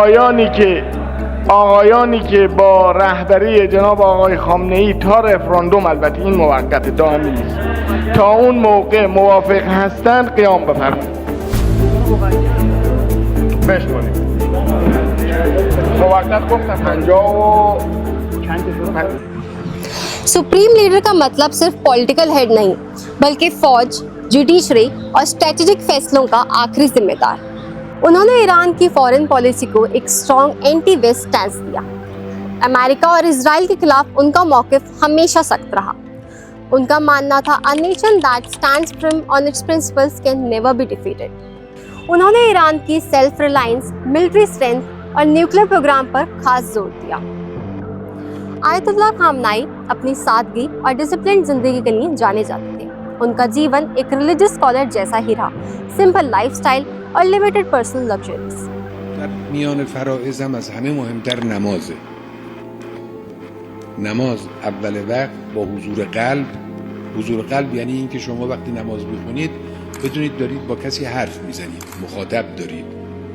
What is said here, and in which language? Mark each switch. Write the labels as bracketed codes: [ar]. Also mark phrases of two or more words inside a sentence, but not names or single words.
[fa] آقایانی که با رهبری جناب آقای خامنه‌ای تا رفراندوم، البته این موقت دائمی نیست، تا اون موقع موافق هستند قیام بفرمایید. بشکنید موقت گفتم 50 و چند. [en] supreme leader [hi] का मतलब सिर्फ [en] political head [hi] नहीं, बल्कि फौज, जुडिशरी और स्ट्रेटेजिक फैसलों का आखिरी जिम्मेदार। उन्होंने ईरान की [en] foreign policy [hi] को एक [en] strong anti west stance [hi] दिया। अमेरिका और इजराइल के खिलाफ उनका मौकिफ हमेशा सख्त रहा। उनका मानना था [en] a nation that stands firm on its principles can never be defeated. [hi] उन्होंने ईरान की [en] self reliance, military strength [hi] और [en] nuclear program [hi] पर खास जोर दिया। आयतुल्लाह खामेनेई अपनी सादगी और डिसिप्लिन जिंदगी के लिए जाने जाते थे। उनका जीवन एक [en] religious scholar [hi] जैसा ही रहा, [en] simple lifestyle [hi] और [en] limited personal luxuries. [fa] در میان فرائض هم از همه مهمتر نمازه. نماز اول وقت با حضور قلب. حضور قلب یعنی اینکه شما وقتی نماز میخونید بدونید دارید با کسی حرف میزنید، مخاطب دارید.